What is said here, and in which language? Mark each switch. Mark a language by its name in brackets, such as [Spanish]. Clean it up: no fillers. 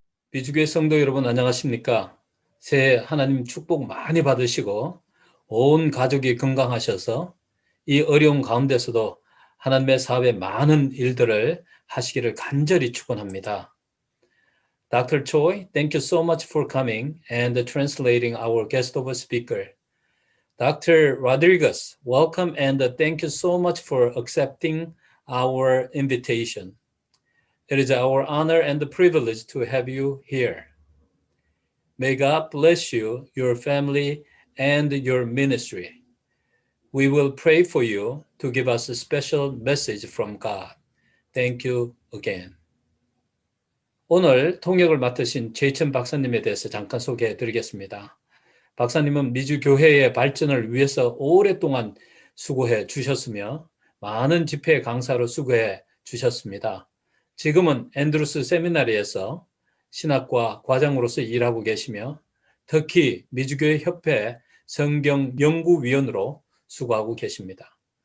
[Korean] 미주교회 성도 여러분 안녕하십니까? 새해 하나님 축복 많이 받으시고 온 가족이 건강하셔서 이 어려운 가운데서도 하나님의 사업에 많은 일들을 하시기를 간절히 축원합니다. [English] Dr. Choi, thank you so much for coming and translating our guest of speaker. Dr. Rodriguez, welcome and thank you so much for accepting our invitation. It is our honor and privilege to have you here. May God bless you, your family, and your ministry. We will pray for you to give us a special message from God. Thank you again. [Korean] 오늘 통역을 맡으신 제이천 박사님에 대해서 잠깐 소개해 드리겠습니다. 박사님은 미주 교회의 발전을 위해서 오랫동안 수고해 주셨으며 많은 집회 강사로 수고해 주셨습니다. 지금은 앤드루스 세미나리에서 신학과 과장으로서 일하고 계시며 특히 미주교회 협회 성경 연구위원으로 수고하고 계십니다.